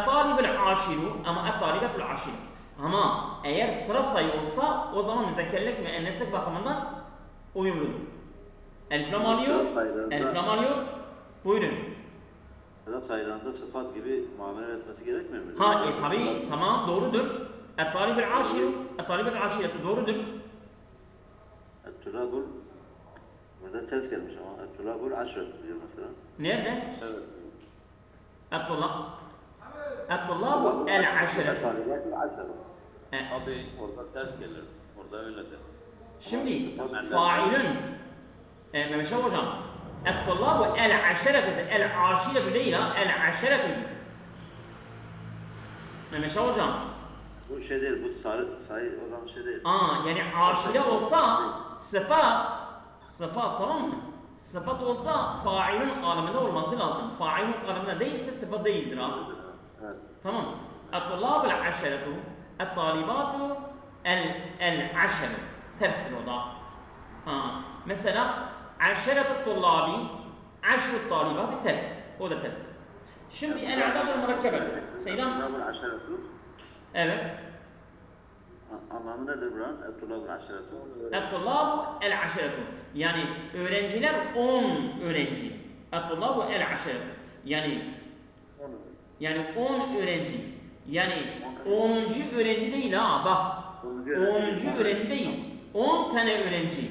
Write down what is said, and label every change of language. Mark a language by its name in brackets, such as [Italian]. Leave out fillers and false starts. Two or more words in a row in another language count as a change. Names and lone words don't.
[Arabic] الطالب العاشر [Turkish] ama [Arabic] الطالبة العاشر. [Turkish] Ama eğer sıra sayı olsa o zaman müzekkerlik müenneslik bakımından uyumludur. Elif lam alıyor. Buyurun. Sıra sayılarında sıfat gibi muamele etmesi gerekmiyor mu? Tabii tamam doğrudur. [Arabic] الطالب العاشر، الطالبة العاشرة doğrudur. [Turkish] Et-tulabul burada ters gelmiş ama [Arabic] الطلاب عشرة [Turkish] diyor mesela. Nerede? Evet. [Arabic] الطلاب العاشرة. الطالبات عشرة. [Turkish] Tabii orada ters gelir. Orada öyledir. Şimdi failün Mehmet Şah hocam [Arabic] الطلاب العاشرة العاشرة [Turkish] değil ha el-aşiretu. Mehmet Şah hocam Bu şey değil, bu sayı olan şey değil. yani aşire olsa sıfat tamam mı? Sıfat olsa failün kalıbında olması lazım. Failün kalıbında değilse sıfat değildir ha. Evet. Tamam. [Arabic] الطلاب العاشرة الطالبات العاشرة. [Turkish] Terstir o da. [Arabic] Mesela عشرة طلاب عشر طالبات ters. [Turkish] O da terstir. [Arabic] Şimdi الأعداد المركبة. Seydam. الطلاب العشرة. [Turkish] Evet. Anlamı nedir buranın? [Arabic] الطلاب العشرة. الطلاب العاشرة. [Turkish] Yani öğrenciler 10 öğrenci. [Arabic] الطلاب العاشرة. [Turkish] Yani 10 öğrenci. Yani 10. öğrenci değil ha bak. 10. öğrenci değil. 10 tane öğrenci.